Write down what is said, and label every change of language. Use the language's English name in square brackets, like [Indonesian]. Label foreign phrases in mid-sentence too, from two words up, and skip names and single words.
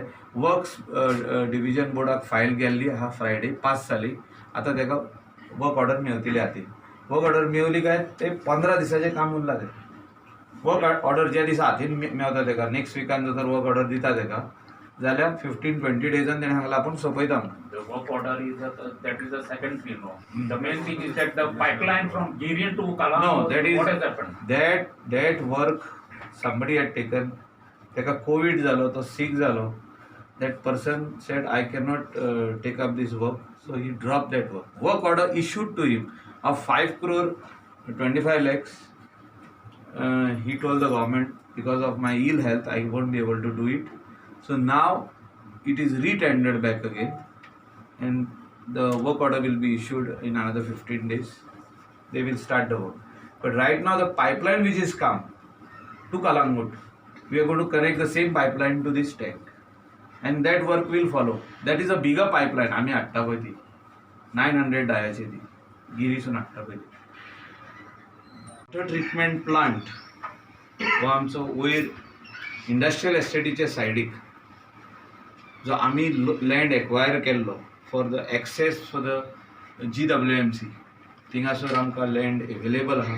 [English] works division [Konkani] बोर्डाक फायल गेल्ली आहा फ्रायडे पास जाली. आतां तेका [English] work order [Konkani] मेळटली हाती. [English] work order [Konkani] मेळली काय ते 15 दिसाचें काम उरलां. तें [English] work order [Konkani] ज्या दिसा हातीन मेळता तेका नेक्स्ट विकान जर [English] work order [Konkani] दिता तेका जाल्यार 15-20 डेजान तेणें सांगलां आपूण सोंपयता म्हणून. [English] The work order is that is the second thing. No, the main thing is that the pipeline from Girian to Kalangur. No, that is what has happened. That work somebody had taken. [Konkani] तेका कोविड जालो तो सीक जालो. [English] That person said I cannot take up this work, so he dropped that work. Work order issued to him of 5 crore 25 lakhs. He told the government because of my ill health I won't be able to do it. So now it is re-tendered back again and the work order will be issued in another 15 days. They will start the work. But right now the pipeline which is come to Kalangut we are going to connect the same pipeline to this tank, and that work will follow. That is a bigger pipeline. [Konkani] आम्ही हाडटा पळय ती 900 डायाची ती गिरीसून हाडटा पळय ती. [English] water treatment plant [Konkani] हो आमचो वयर इंडस्ट्रियल एस्टेटीचे सायडीक जो आम्ही [English] land acquire [Konkani] केल्लो [English] for the access for the GWMC, [Konkani] थिंगासर आमकां [English] land available [Konkani] आहा.